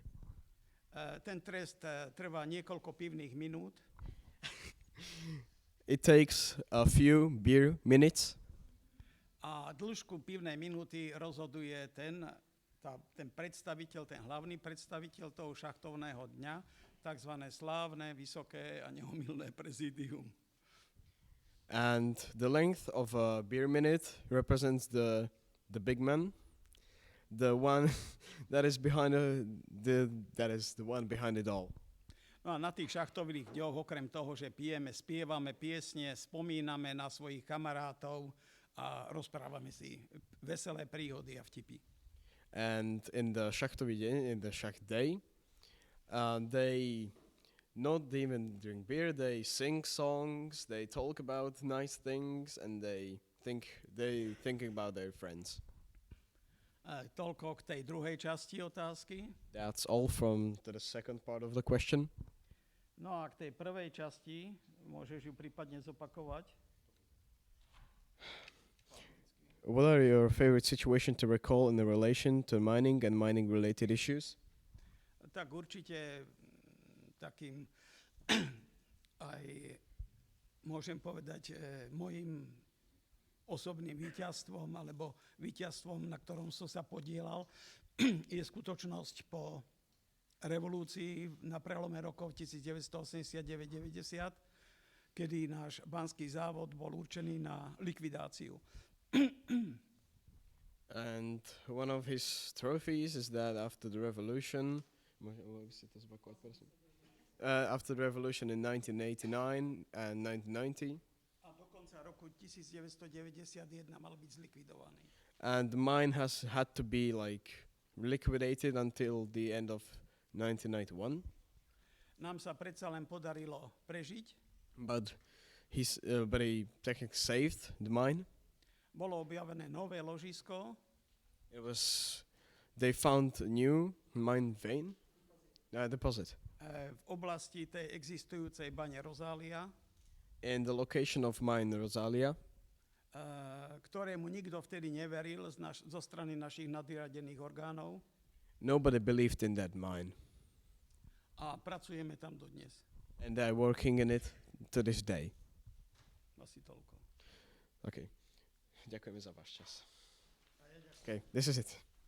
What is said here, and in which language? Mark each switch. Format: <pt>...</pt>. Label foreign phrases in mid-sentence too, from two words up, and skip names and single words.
<sk>Ten trest trvá niekoľko pivných minút</sk> <en>It takes a few beer minutes,</en> <sk>a dĺžku pivnej minúty rozhoduje ten predstaviteľ, ten hlavný predstaviteľ toho šachtovného dňa, tzv. Slávne, vysoké a neomylné prezídium.</sk> <en>and the length of a beer minute represents the big man, the one that is behind that is the one behind it all.</en> <sk>No a na tých šachtových dňoch, okrem toho, že pijeme, spievame piesne, spomíname na svojich kamarátov a rozprávame si veselé príhody a vtipy.</sk> <en>And in the Shach day, they not even drink beer. They sing songs. They talk about nice things, and they think about their friends.</en> <sk>Toľko k tej druhej časti otázky.</sk> <en>That's all from the second part of the question.</en> <sk>No a k tej prvej časti môžeš ju prípadne zopakovať.</sk> <en>What are your favorite situations to recall in the relation to mining and mining-related issues?</en> <sk>Tak určite takým aj môžem povedať mojim osobným víťazstvom alebo víťazstvom, na ktorom som sa podielal, je skutočnosť po revolúcii na prelome rokov 1989-90, kedy náš banský závod bol určený na likvidáciu.</sk> <en>And one of his trophies is that after the revolution, after the revolution in 1989 and 1990,</en> <sk>A do konca roku 1991 mal byť zlikvidovaný.</sk> <en>and the mine has had to be like liquidated until the end of 1991.</en> <sk>Nám sa predsa len podarilo prežiť.</sk> <en>But he technically saved the mine.</en> <sk>Bolo objavené nové ložisko,</sk> <en>They found a new mine vein, deposit,</en> <sk>v oblasti tej existujúcej bane Rozália,</sk> <en>in the location of mine Rosalia,</en> <sk>ktorému nikto vtedy neveril zo strany našich nadriadených orgánov</sk> <en>Nobody believed in that mine,</en> <sk>a pracujeme tam dodnes.</sk> <en>and they're working in it to this day.</en> <sk>Asi toľko. Okay. Ďakujeme za váš čas.</sk> <en>Okay, this is it.</en>